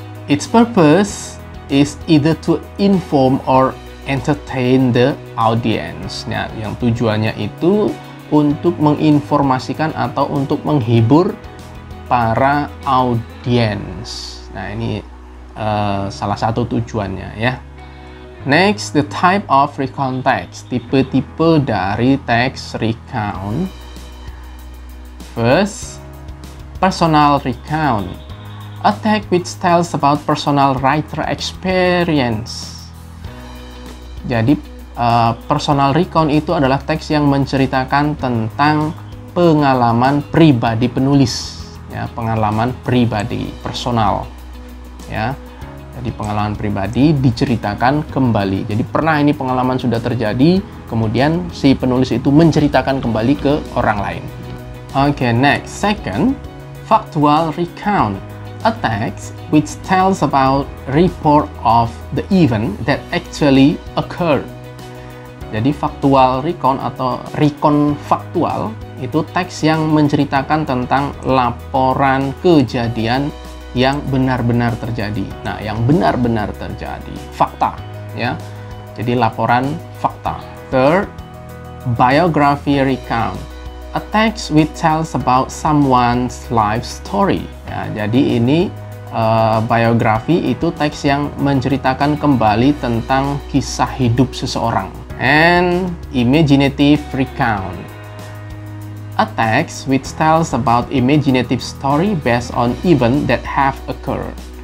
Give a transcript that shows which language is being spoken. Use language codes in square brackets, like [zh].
[en] Its purpose is either to inform or entertain the audience. [id] Nah, yang tujuannya itu untuk menginformasikan atau untuk menghibur para audiens. Nah, ini salah satu tujuannya ya. [en] Next, the type of recount text. [id] Tipe-tipe dari teks recount. [en] First, personal recount. A text which tells about personal writer experience. [id] Jadi, personal recount itu adalah teks yang menceritakan tentang pengalaman pribadi penulis. Ya, pengalaman pribadi, personal. Ya. Jadi pengalaman pribadi diceritakan kembali. Jadi pernah ini pengalaman sudah terjadi, kemudian si penulis itu menceritakan kembali ke orang lain. [en] Next, second, factual recount. A text which tells about report of the event that actually occurred. [id] Jadi factual recount atau recount faktual itu teks yang menceritakan tentang laporan kejadian yang benar-benar terjadi. Nah, yang benar-benar terjadi, fakta ya. Jadi laporan fakta. [en] Third, biography recount. A text which tells about someone's life story. [id] Ya, jadi ini biografi itu teks yang menceritakan kembali tentang kisah hidup seseorang. And imaginative recount. A text which tells about imaginative story based on event that have occurred.